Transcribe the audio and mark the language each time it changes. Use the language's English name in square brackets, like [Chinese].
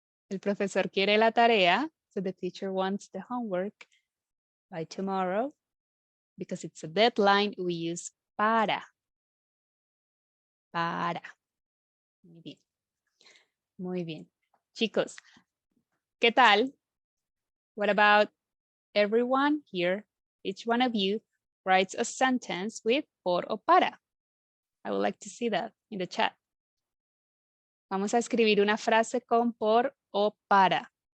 [Spanish] El profesor quiere la tarea. [English] So the teacher wants the homework by tomorrow. Because it's a deadline, we use para. Para. [Spanish] Muy bien. Muy bien. Chicos, ¿qué tal? [English] What about everyone here? Each one of you. writes a sentence with por o para? I would like to see that in the chat. [Spanish] Vamos a escribir una frase con por o para.